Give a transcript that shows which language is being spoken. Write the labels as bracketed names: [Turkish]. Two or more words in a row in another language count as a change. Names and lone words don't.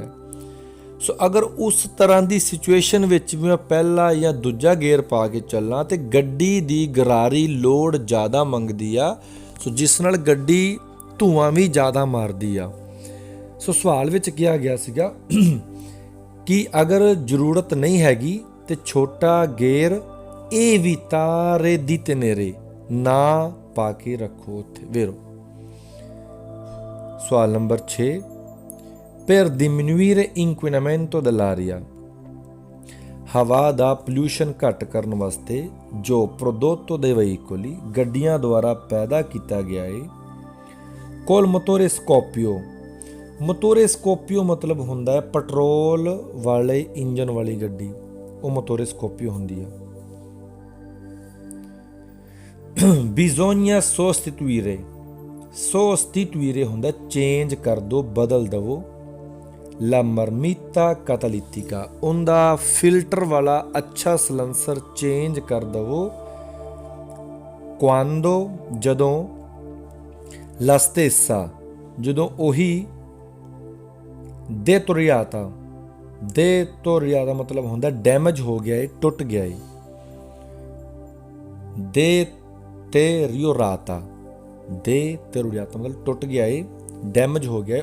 [Punjabi] ਸੋ ਅਗਰ ਉਸ ਤਰ੍ਹਾਂ ਦੀ ਸਿਚੁਏਸ਼ਨ ਵਿੱਚ ਵੀ ਮੈਂ ਪਹਿਲਾ ਜਾਂ ਦੂਜਾ ਗੇਅਰ ਪਾ ਕੇ ਚੱਲਾਂ ਤੇ ਗੱਡੀ ਦੀ ਗਰਾਰੀ ਲੋਡ ਜ਼ਿਆਦਾ ਮੰਗਦੀ ਆ, ਸੋ ਜਿਸ ਨਾਲ ਗੱਡੀ ਧੂੰਆਂ ਵੀ ਜ਼ਿਆਦਾ ਮਾਰਦੀ ਆ। ਸੋ ਸਵਾਲ ਵਿੱਚ ਕਿਹਾ ਗਿਆ ਸੀਗਾ ਕਿ ਅਗਰ ਜ਼ਰੂਰਤ ਨਹੀਂ ਹੈਗੀ ਤੇ ਛੋਟਾ ਗੇਅਰ [Italian] evitare di tenere [Punjabi] ਨਾ ਪਾ ਕੇ ਰੱਖੋ ਉੱਥੇ। ਵੇਰੋ ਸਵਾਲ ਨੰਬਰ 6 [Italian] per diminuire inquinamento dell'aria [Punjabi] ਹਵਾ ਦਾ ਪੋਲਿਊਸ਼ਨ ਘੱਟ ਕਰਨ ਵਾਸਤੇ ਜੋ [Italian] prodotto dei veicoli [Punjabi] ਗੱਡੀਆਂ ਦੁਆਰਾ ਪੈਦਾ ਕੀਤਾ ਗਿਆ ਹੈ। [Italian] col motore scoppio motore scoppio [Punjabi] ਮਤਲਬ ਹੁੰਦਾ ਹੈ ਪੈਟਰੋਲ ਵਾਲੇ ਇੰਜਨ ਵਾਲੀ ਗੱਡੀ, ਉਹ [Italian] motore scoppio [Punjabi] ਹੁੰਦੀ ਆ। [Italian] bisogna sostituire [Punjabi] ਹੁੰਦਾ ਚੇਂਜ ਕਰ ਦੋ, ਬਦਲ ਦਵੋ। [Italian] la marmita catalítica [Punjabi] ਉਹਦਾ ਫਿਲਟਰ ਵਾਲਾ ਅੱਛਾ ਸਲੈਂਸਰ ਚੇਂਜ ਕਰ ਦਵੋ। quando ਜਦੋਂ [Italian] la stessa [Punjabi] ਜਦੋਂ ਉਹੀ deteriorata ਮਤਲਬ ਹੁੰਦਾ ਡੈਮੇਜ ਹੋ ਗਿਆ ਹੈ, ਟੁੱਟ ਗਿਆ ਹੈ। deteriorata ਮਤਲਬ ਟੁੱਟ ਗਿਆ ਹੈ, ਡੈਮੇਜ ਹੋ ਗਿਆ ਹੈ।